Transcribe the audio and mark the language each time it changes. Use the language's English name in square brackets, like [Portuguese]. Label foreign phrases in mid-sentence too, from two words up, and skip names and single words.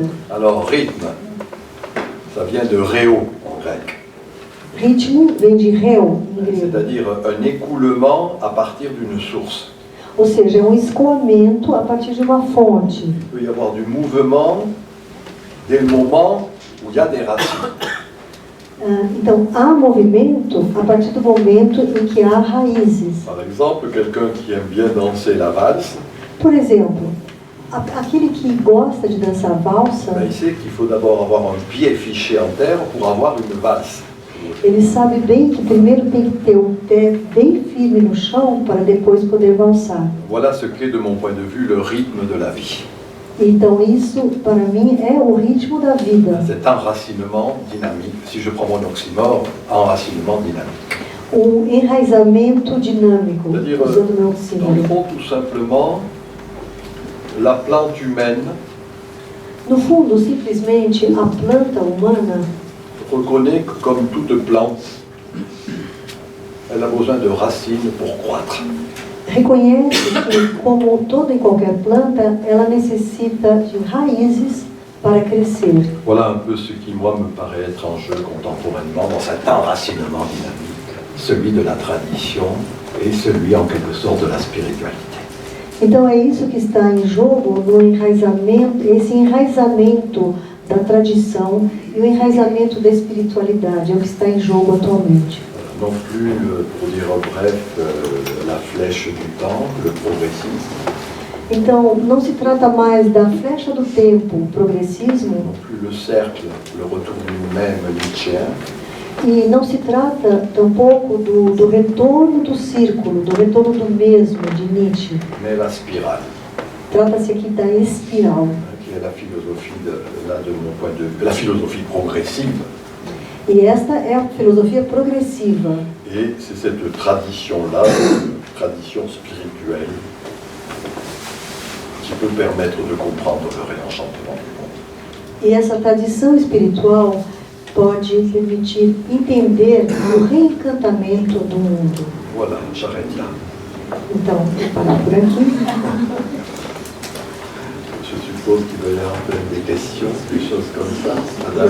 [French] Alors rythme, ça vient de réo en grec. [Portuguese] Ritmo vem de réu, em grego. [French] C'est-à-dire un écoulement à partir d'une source. [Portuguese] Ou seja, é um escoamento a partir de uma fonte. [French] Il peut y avoir du mouvement dès le moment où il y a des racines. [Portuguese] Então, há movimento a partir do momento em que há raízes. [French] Par exemple, quelqu'un qui aime bien danser la valse, [Portuguese] Por exemplo, aquele que gosta de dançar valsa, [French] il sait qu'il faut d'abord avoir un pied fiché en terre pour avoir une valse. [Portuguese] ele sabe bem que primeiro tem que ter o pé bem firme no chão para depois poder valsar. [French] Voilà ce qu'est de mon point de vue le rythme de la vie. [Portuguese] Então, isso, para mim, é o ritmo da vida. [French] Cet enracinement dynamique, si je prends mon oxymore, enracinement dynamique. [Portuguese] O enraizamento dinâmico, [French] C'est-à-dire, [Portuguese] usando meu [French] dans le [Portuguese] oxímoro. [French] fond, tout simplement, la plante humaine [Portuguese] No fundo, simplesmente, a planta humana [French] reconnaît que comme toute plante, elle a besoin de racines pour croître. [Portuguese] reconhece que, como toda e qualquer planta, ela necessita de raízes para crescer. [French] Voilà un peu ce qui, moi, me paraît être en jeu contemporainement dans cet enracinement dynamique, celui de la tradition est celui en quelque sorte de la spiritualité. [Portuguese] Então é isso que está em jogo no enraizamento, esse enraizamento da tradição e o enraizamento da espiritualidade, é o que está em jogo atualmente. [French] Non plus, pour dire en bref, la flèche du temps, le progressisme. [Portuguese] Então, não se trata mais da flecha do tempo, o progressismo, [French] Non plus le cercle, le retour du même nietzschéen. [Portuguese] e não se trata tampouco do retorno do círculo, do retorno do mesmo, de Nietzsche. [French] Mais la spirale, [Portuguese] Trata-se aqui da espiral. [French] qui est la philosophie, là, de mon point de vue, la philosophie progressive. [Portuguese] E esta é a filosofia progressiva. [French] Et c'est cette tradition-là, tradition spirituelle, qui peut permettre de comprendre le réenchantement du monde. [Portuguese] E essa tradição espiritual pode permitir entender o reencantamento do mundo. [French] Voilà, j'arrête là. [Portuguese] Então, vou parar por aqui. [French] Je suppose qu'il va y avoir peut-être des questions, des choses comme ça. Madame,